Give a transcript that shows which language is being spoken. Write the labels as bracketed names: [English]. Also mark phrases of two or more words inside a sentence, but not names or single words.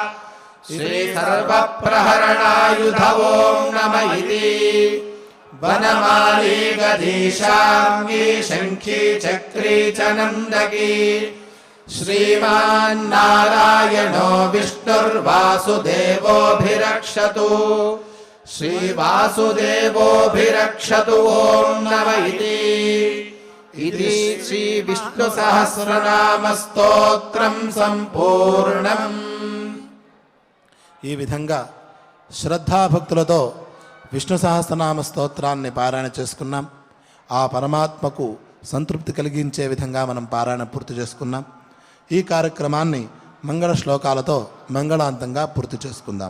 [Sanskrit] श्रीसर्वप्रहरणायुध ॐ नम इति वनमाली गदीशाङ्गी शङ्खी चक्री च नन्दकी श्रीमान्नारायणो विष्णुर्वासुदेवोऽभिरक्षतु श्रीवासुदेवोऽभिरक्षतु ॐ नम इति श्रीविष्णुसहस्रनामस्तोत्रं सम्पूर्णम्। [Telugu] ఈ విధంగా శ్రద్ధాభక్తులతో విష్ణు సహస్రనామ స్తోత్రాన్ని పారాయణ చేసుకున్నాం. ఆ పరమాత్మకు సంతృప్తి కలిగించే విధంగా మనం పారాయణ పూర్తి చేసుకున్నాం. ఈ కార్యక్రమాన్ని మంగళ శ్లోకాలతో మంగళాంతంగా పూర్తి చేసుకుందాం.